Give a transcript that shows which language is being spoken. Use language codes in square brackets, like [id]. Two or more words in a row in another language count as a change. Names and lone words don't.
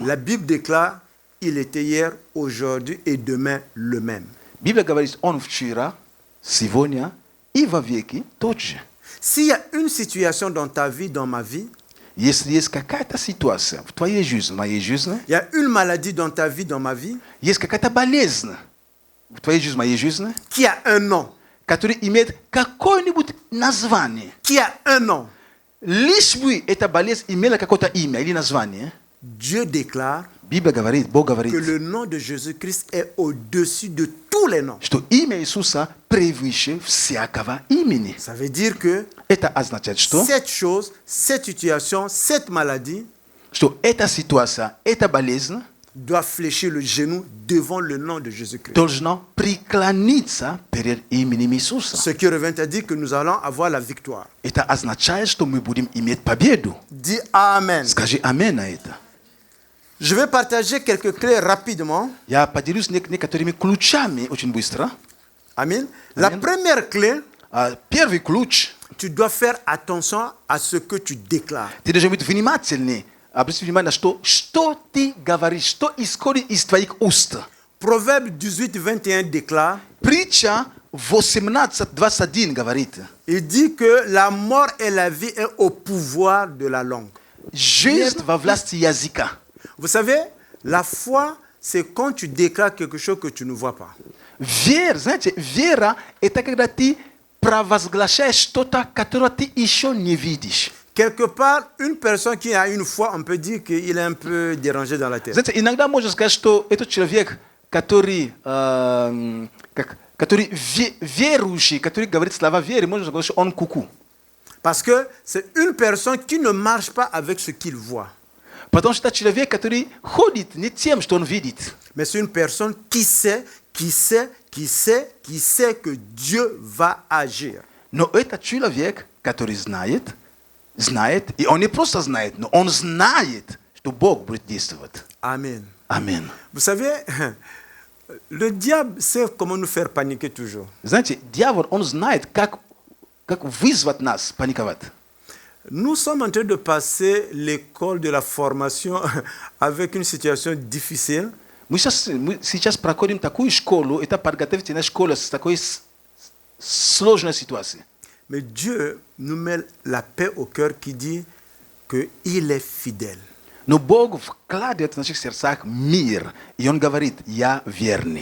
[fr] La Bible déclare, il était hier, aujourd'hui et demain le même. [ru] Библия говорит, Он вчера, сегодня и во веки тот же. [fr] S'il y a une situation dans ta vie, dans ma vie, [ru] Если есть какая-то ситуация в твоей жизни, в моей жизни, [fr] il y a une maladie dans ta vie, dans ma vie, [ru] есть какая-то болезнь в твоей жизни, в моей жизни, [fr] qui a un nom, [ru] которая имеет какое-нибудь название. [fr] qui a un nom, [ru] Лишь бы эта болезнь имела какое-то имя или название, [fr] Dieu déclare [ru] Библия говорит, Бог [fr] que [ru] говорит, [fr] le nom de Jésus-Christ est au-dessus de tous les noms. [ru] что имя Иисуса превыше всякого имени. [fr] Ça veut dire que [ru] Это означает, что [fr] cette chose, cette situation, cette maladie [ru] эта ситуация, эта болезнь [fr] doit fléchir le genou devant le nom de Jésus-Christ. [ru] должна преклониться перед именем Иисуса. [fr] Ce qui revient à dire que nous allons avoir la victoire. [ru] Это означает, что мы будем иметь победу. [fr] Dis Amen. [ru] Скажи аминь на это. [fr] Je vais partager quelques clés rapidement. [ru] Я поделюсь некоторыми ключами очень быстро. [fr] Amen. La Amen. première clé, [ru] Первый ключ. [fr] tu dois faire attention à ce que tu déclares. [ru] Ты должен быть внимательней. Обрати внимание на что ты говоришь, что исходит из твоих уст. [fr] Proverbe 18:21 déclare, [ru] Притча 18:21 говорит. [fr] il dit que la mort et la vie est au pouvoir de la langue. [ru] Жизнь во власти языка. [fr] Vous savez, la foi, c'est quand tu déclares quelque chose que tu ne vois pas. [ru] Вера, знаете, вера – это когда ты провозглашаешь что-то, которое ты еще не видишь. [fr] Quelque part, une personne qui a une foi, on peut dire qu'il est un peu dérangé dans la tête. [ru] Знаете, иногда можно сказать, что этот человек, который верующий, который говорит слова веры, можно сказать, что он куку. [fr] Parce que c'est une personne qui ne marche pas avec ce qu'il voit. [ru] Потому что это человек, который ходит не тем, что он видит. [fr] Mais c'est une personne qui sait que Dieu va agir. [ru] Но это человек, который знает, и он не просто знает, но он знает, что Бог будет действовать. [fr] Amen. [ru] Аминь. [fr] Vous savez, le diable sait comment nous faire paniquer toujours. [ru] Знаете, дьявол, он знает, как вызвать нас паниковать. [fr] Nous sommes en train de passer l'école de la formation avec une situation difficile. [ru] Мы сейчас проходим такую школу, это подготовительная школа с такой сложной ситуацией. [fr] Mais Dieu nous met la paix au cœur qui dit qu'il est fidèle. [ru] Но Бог вкладывает в наших сердцах мир, и Он говорит, я верный.